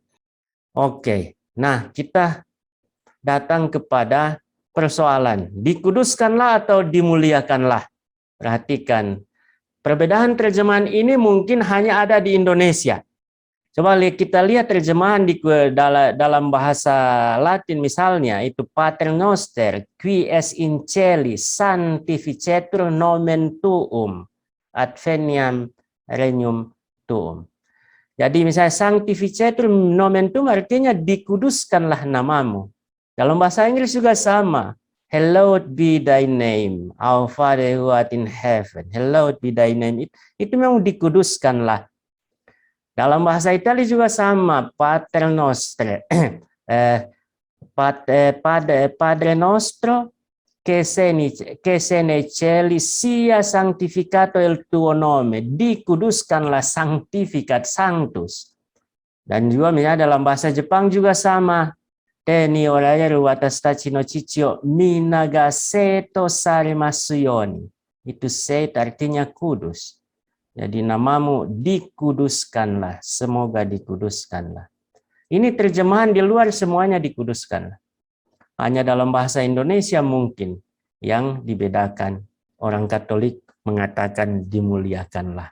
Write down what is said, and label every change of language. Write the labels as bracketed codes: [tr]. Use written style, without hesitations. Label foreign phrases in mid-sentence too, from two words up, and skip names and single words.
[id] Oke, nah kita datang kepada persoalan, dikuduskanlah atau dimuliakanlah. Perhatikan, perbedaan terjemahan ini mungkin hanya ada di Indonesia. Coba kita lihat terjemahan dalam bahasa Latin misalnya, itu [la] Pater Noster, qui es in celi, sanctificetur nomen tuum, adveniam regnum tuum. [id] Jadi misalnya [la] sanctificetur nomen tuum [id] artinya dikuduskanlah namamu. Dalam bahasa Inggris juga sama. [en] Hallowed be thy name, our Father who art in heaven. Hallowed be thy name. [id] Itu memang dikuduskanlah. Dalam bahasa Italia juga sama, [it] Pater Nostro, Padre Nostro, che sei nei cieli, sia sanctificato il tuo nome, [la] dikuduskanlah, sanctificat, sanctus. [id] Dan juga misalnya dalam bahasa Jepang juga sama, [ja] 天におられる 私 の 父 を み名が聖と されます ように. [id] Itu set artinya kudus. Jadi namamu dikuduskanlah, semoga dikuduskanlah. Ini terjemahan di luar semuanya dikuduskanlah. Hanya dalam bahasa Indonesia mungkin yang dibedakan. Orang Katolik mengatakan dimuliakanlah.